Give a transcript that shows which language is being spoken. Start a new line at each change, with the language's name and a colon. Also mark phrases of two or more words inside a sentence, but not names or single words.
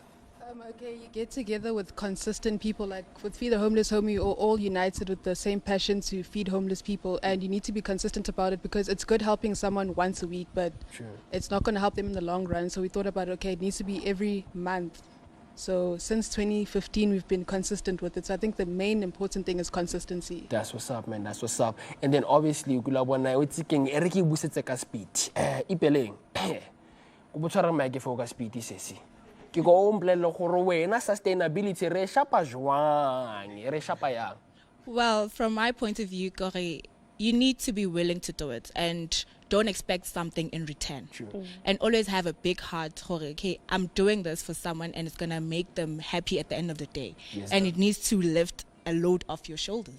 English: Okay, you get together with consistent people, like with FeedAHomelessHomie, or all united with the same passion to feed homeless people, and you need to be consistent about it, because it's good helping someone once a week, but it's not going to help them in the long run. So we thought about, okay, it needs to be every month. So since 2015, we've been consistent with it. So I think the main important thing is consistency. That's what's up, man. That's what's up. And then obviously, speed.
Tswana: Ke go mplele gore wena sustainability re shapa jwang re shapa yang?
English: Well, from my point of view, gore you need to be willing to do it and don't expect something in return. And always have a big heart. Okay, I'm doing this for someone and it's going to make them happy at the end of the day. Yes, and sir. it needs to lift a load off your shoulders.